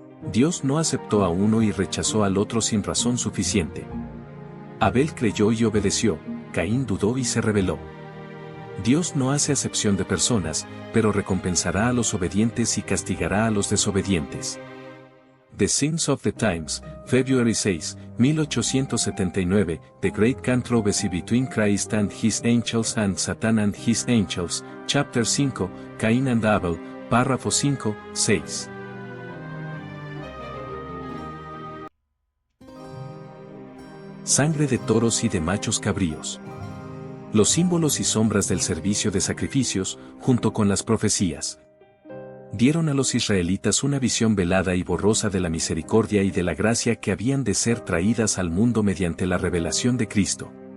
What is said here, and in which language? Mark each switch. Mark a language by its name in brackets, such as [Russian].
[Spanish] Dios no aceptó a uno y rechazó al otro sin razón suficiente. Abel creyó y obedeció, Caín dudó y se rebeló. Dios no hace acepción de personas, pero recompensará a los obedientes y castigará a los desobedientes. [English] The Signs of the Times, February 6, 1879, The Great Controversy Between Christ and His Angels and Satan and His Angels, Chapter 5, Cain and Abel, [Spanish] párrafo [English] 5, 6. [Spanish] Sangre de toros y de machos cabríos. Los símbolos y sombras del servicio de sacrificios, junto con las profecías, dieron a los israelitas una visión velada y borrosa de la misericordia y de la gracia que habían de ser traídas al mundo mediante la revelación de Cristo.